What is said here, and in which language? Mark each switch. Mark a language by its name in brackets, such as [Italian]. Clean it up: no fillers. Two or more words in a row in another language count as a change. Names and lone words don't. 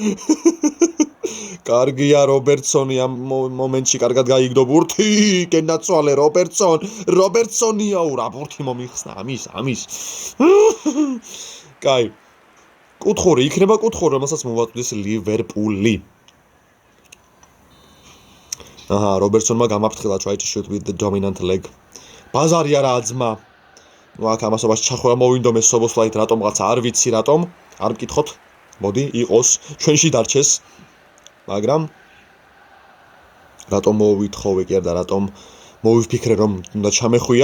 [Georgian] კარგია რობერტსონი ამ მომენტში კარგად გაიგდო ბურთი, გენაცვალე რობერტსონია ურა ბურთი მომიხსნა ამის. კაი. კუთხური, იქნება კუთხური, რომელსაც მოვაწვდის ლივერპული. რობერტსონმა გამაფრთხილა, [English] try to shoot with the dominant leg. [Georgian] ბაზარი არა აძმა. აქ ამასობაში ჩახვევა მოვინდომეს სობოსლაით, რატომღაც არ ვიცი რატომ, არ მკითხოთ. მოდი, იყოს, ჩვენში დარჩეს. მაგრამ რატომ მოვითხოვე კი არა, რატომ მოვიფიქრე რომ უნდა ჩამეხვია?